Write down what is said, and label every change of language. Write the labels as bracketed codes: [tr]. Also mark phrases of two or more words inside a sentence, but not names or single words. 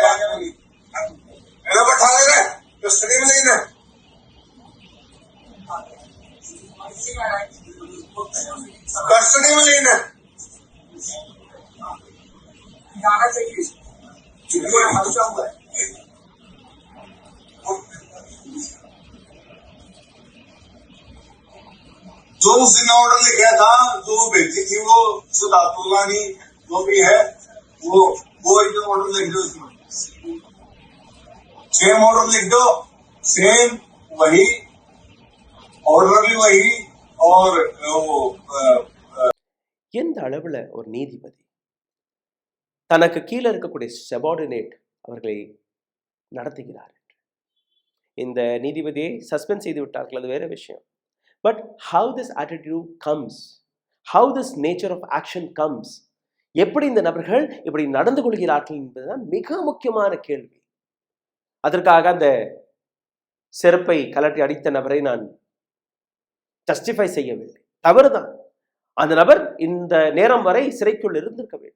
[hi] बैठा ले रहे कस्टडी में लेना, कस्टडी में लेना जो उस दिन ऑर्डर लिखा था, जो भेजी थी वो सुधा तुलानी जो भी है, वो ऑर्डर लिख दो उसमें, [en] same order [hi] लिख दो, सेम वही ऑर्डर भी वही और वो [ta] எந்த அளவுல ஒரு நீதிபதி தனக்கு கீழே இருக்கக்கூடிய சபார்டினேட் அவர்களை நடத்துகிறார். இந்த நீதிபதியை சஸ்பெண்ட் செய்து விட்டார்கள், அது வேற விஷயம். [en] பட் how this attitude comes, how this nature of action comes, [ta] எப்படி இந்த நபர்கள் இப்படி நடந்து கொள்கிறார்கள் என்பதுதான் மிக முக்கியமான கேள்வி. அதற்காக அந்த செருப்பை கலட்டி அடித்த நபரை நான் ஜஸ்டிஃபை செய்யவில்லை, தவறுதான். அந்த நபர் இந்த நேரம் வரை சிறைக்குள் இருந்திருக்க வேண்டும்.